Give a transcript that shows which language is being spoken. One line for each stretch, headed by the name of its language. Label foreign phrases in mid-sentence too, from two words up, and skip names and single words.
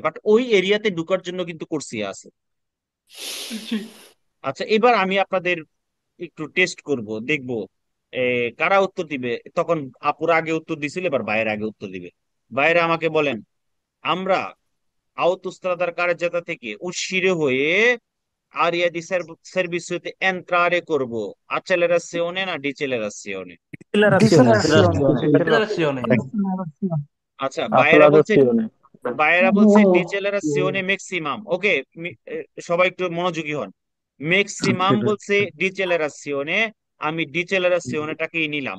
Bangla: বাট ওই এরিয়াতে ঢুকার জন্য কিন্তু কোর্সিয়া আছে। আচ্ছা, এবার আমি আপনাদের একটু টেস্ট করব, দেখবো কারা উত্তর দিবে। তখন আপুরা আগে উত্তর দিছিল, এবার ভাইয়ের আগে উত্তর দিবে। ভাইয়েরা আমাকে বলেন, আমরা আউতোস্ত্রাদার কারের জাতা থেকে উশিরে হয়ে
Italian: aria di servizio entrare
Bangla: করব accelerazione না ডিসেলারেশনে? ডিসেলারেশন ডিসেলারেশন আচ্ছা, অ্যাক্সেলারেশনে বাইরা বলছে ডিসেলারেশনে ম্যাক্সিমাম। ওকে, সবাই একটু মনোযোগী হন। ম্যাক্সিমাম বলছে ডিসেলারেশনে, আমি ডিসেলারেশনটাকেই নিলাম।